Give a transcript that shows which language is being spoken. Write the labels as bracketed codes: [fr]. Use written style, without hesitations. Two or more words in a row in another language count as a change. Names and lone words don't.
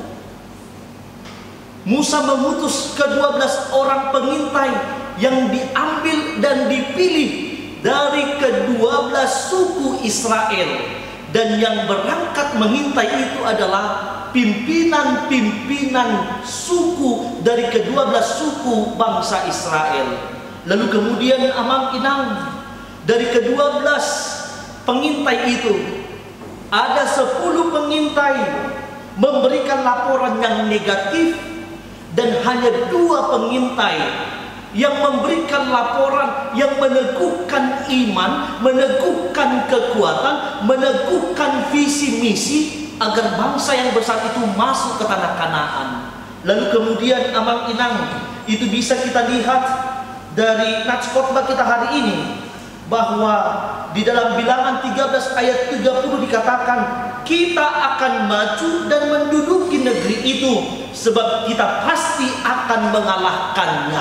[id] Musa mengutus ke-12 orang pengintai yang diambil dan dipilih dari ke-12 suku Israel. Dan yang berangkat mengintai itu adalah pimpinan-pimpinan suku dari ke-12 suku bangsa Israel. Lalu kemudian amang-inang, dari ke-12 pengintai itu ada 10 pengintai memberikan laporan yang negatif, dan hanya 2 pengintai yang memberikan laporan yang meneguhkan iman, meneguhkan kekuatan, meneguhkan visi misi agar bangsa yang besar itu masuk ke tanah Kanaan. Lalu kemudian amang-inang, itu bisa kita lihat dari nats khotbah kita hari ini, bahwa di dalam Bilangan 13 ayat 30 dikatakan, kita akan maju dan menduduki negeri itu, sebab kita pasti akan mengalahkannya.